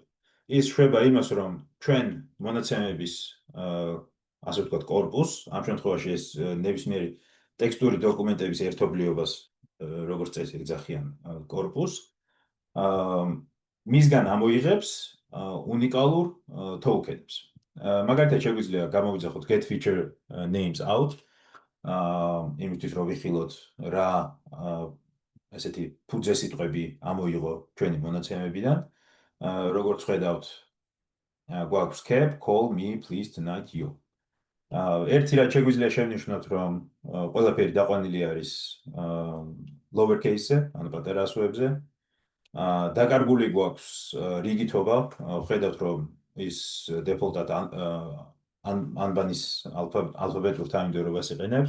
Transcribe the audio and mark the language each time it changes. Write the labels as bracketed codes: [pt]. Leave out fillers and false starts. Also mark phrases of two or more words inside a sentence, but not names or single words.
[ka] ის შვება იმას, რომ ჩვენ მონაცემების ასე ვთქვათ [ru] корпуს, [ka] ამ შემთხვევაში ეს ნებისმიერი ტექსტური დოკუმენტების ერთობლიობას, როგორც წესი ეძახიან [ru] корпуს, [ka] მისგან ამოიღებს უნიკალურ token-ებს. მაგალითად, შეგვიძლია გამოვიძახოთ [en] get feature names out, [ka] იმისთვის რომ ვიხილოთ რა ესეთი ფუძე სიტყვები ამოიღო ჩვენი მონაცემებიდან. როგორც ხედავთ, გვაქვს cap, [en] call me please tonight you. [ka] ერთი რაც შეგვიძლია შევნიშნოთ, რომ ყველაფერი დაყვანილი არის lowercase-ზე, ანუ პატარა ასოებზე. დაკარგული გვაქვს რიგითობა, ხედავთ, რომ ის default-ად ანბანის ალფაბეტურ თანმიმდევრობას იყენებს.